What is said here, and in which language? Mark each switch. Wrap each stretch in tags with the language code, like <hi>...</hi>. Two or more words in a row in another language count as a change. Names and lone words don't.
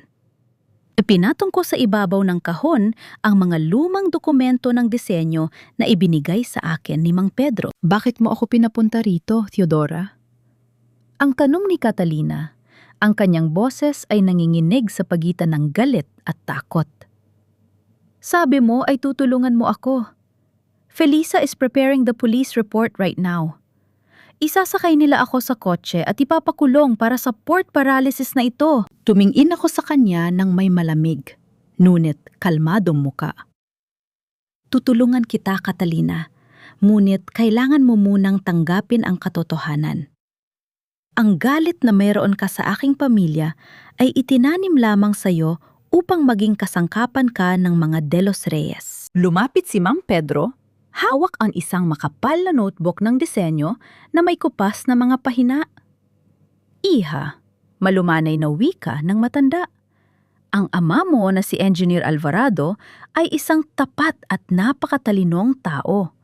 <tl>Ipinatong ko sa ibabaw ng kahon ang mga lumang dokumento ng disenyo na ibinigay sa akin ni Mang Pedro. Bakit mo ako pinapunta rito, Theodora? Ang tanong ni Catalina, ang kanyang boses ay nanginginig sa pagitan ng galit at takot. Sabi mo ay tutulungan mo ako.</tl> <en>Felisa is preparing the police report right now.</en> <tl>Isasakay nila ako sa kotse at ipapakulong para sa</tl> <en>port paralysis</en> <tl>na ito. Tumingin ako sa kanya ng may malamig, ngunit kalmadong muka. Tutulungan kita, Catalina, ngunit kailangan mo munang tanggapin ang katotohanan. Ang galit na mayroon ka sa aking pamilya ay itinanim lamang sa iyo upang maging kasangkapan ka ng mga de los Reyes. Lumapit si Mang Pedro. Hawak ang isang makapal na notebook ng disenyo na may kupas na mga pahina. Iha, malumanay na wika ng matanda. Ang ama mo na si Engineer Alvarado ay isang tapat at napakatalinong tao.</tl>